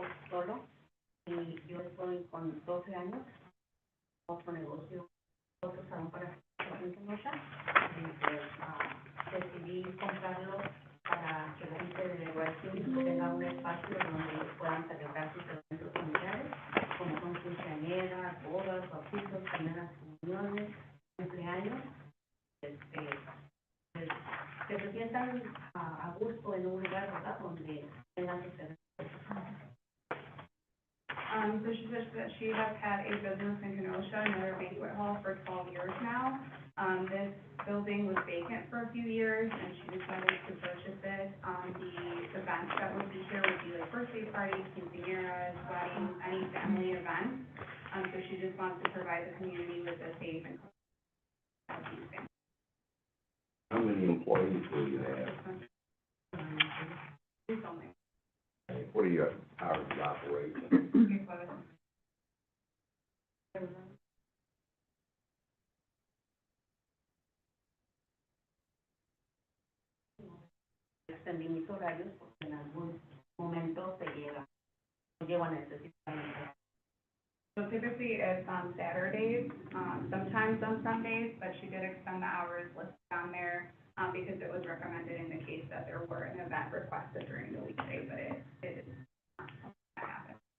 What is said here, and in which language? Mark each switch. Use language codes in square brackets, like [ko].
[es] Solo, y yo estoy con 12 años, otro negocio, otro salón para en Kenosha, y pues decidí comprarlo para que la gente de Westin tenga un espacio donde ellos puedan celebrar sus eventos familiares, como son quinceañeras, bodas, bautizos, primeras comuniones, cumpleaños, que se sientan a gusto en un lugar, ¿verdad?, donde tengan sus eventos. [en] So she says that she has had a business in Kenosha, another banquet hall, for 12 years now. This building was vacant for a few years, and she decided to purchase it. The events that would be here would be like birthday parties, quinceañeras, weddings, any family events. So she just wants to provide the community with a safe and How many employees will you have? What are your hours of operation? [es] Extendí mis horarios porque en algún momento se llego a necesitar. [en] So typically it's on Saturdays, sometimes on Sundays, but she did extend the hours listed on there, because it was recommended in the case that there were an event requested during the weekday, but it is not something that happened.